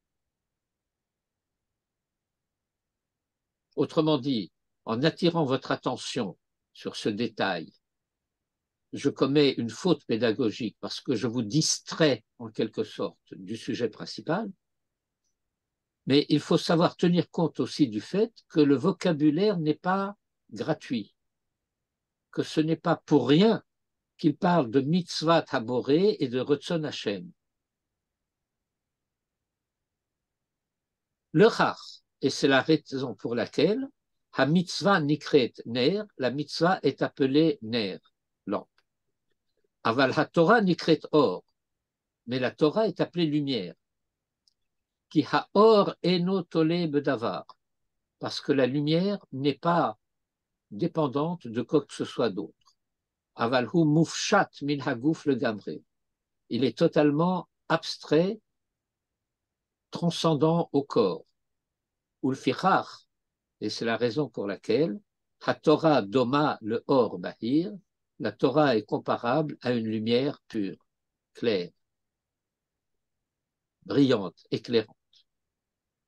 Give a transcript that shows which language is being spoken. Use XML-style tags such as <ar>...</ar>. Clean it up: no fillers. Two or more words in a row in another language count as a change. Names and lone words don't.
<fr>Autrement dit, en attirant votre attention sur ce détail, je commets une faute pédagogique parce que je vous distrais en quelque sorte du sujet principal, mais il faut savoir tenir compte aussi du fait que le vocabulaire n'est pas gratuit, que ce n'est pas pour rien qu'il parle de</fr> <he>מצוות הבורא</he> <fr>et de</fr> <he>רצון השם.</he> <fr>Le chach, et c'est la raison pour laquelle</fr> <he>המצווה נקראת נר,</he> <fr>la mitzvah est appelée ner, lampe.</fr> <he>אבל התורה נקראת אור,</he> <fr>mais la Torah est appelée lumière.</fr> <he>כי האור אינו תלוי בדבר,</he> <fr>parce que la lumière n'est pas dépendante de quoi que ce soit d'autre.</fr> <he>אבל הוא מופשט מן הגוף לגמרי.</he> <fr>Il est totalement abstrait, transcendant au corps. Ulfichach, et c'est la raison pour laquelle</fr> <he>התורה דומה לאור בהיר,</he> <fr>la Torah est comparable à une lumière pure, claire, brillante, éclairante.</fr>